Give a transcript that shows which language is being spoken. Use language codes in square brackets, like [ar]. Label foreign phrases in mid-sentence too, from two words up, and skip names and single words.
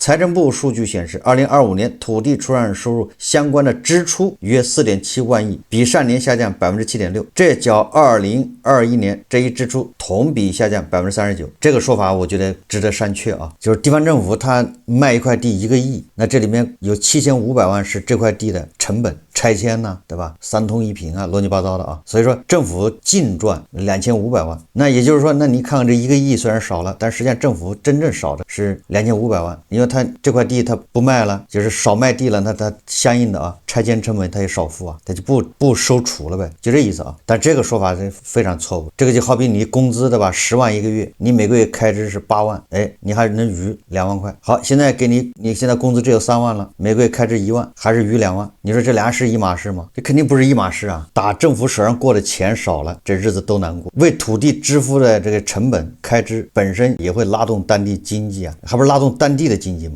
[zh] 財政部數據顯示，2025年土地出讓收入相關的支出約4.7萬億，比上年下降7.6%，這較2021年這一支出同比下降39%。這個說法我覺得值得商榷啊，就是地方政府它賣一塊地1個億，那這裡面有7500萬是這塊地的成本，拆遷呢，对吧？3通1平啊，亂七八糟的啊，所以說政府淨賺2500 萬。那也就是說，那你看看這1個億雖然少了，但實際上政府真正少的是2500萬，因為它這塊地它不賣了，就是少賣地了，那它相应的啊拆遷成本它也少付啊，它就不收除了唄，就这意思啊。但這個說法是非常錯誤，這個就好比你工資對吧，10萬1個月，你每個月開支是8萬，哎，你還能餘2萬塊。好，現在給你現在工資只有3萬了，每個月開支1萬，還是餘2萬，你說這倆是一碼事嗎？這肯定不是一碼事啊！打政府手上过的錢少了，這日子都難過。為土地支付的這個成本開支本身也會拉動當地經濟啊，還不是拉動當地的經濟嗎？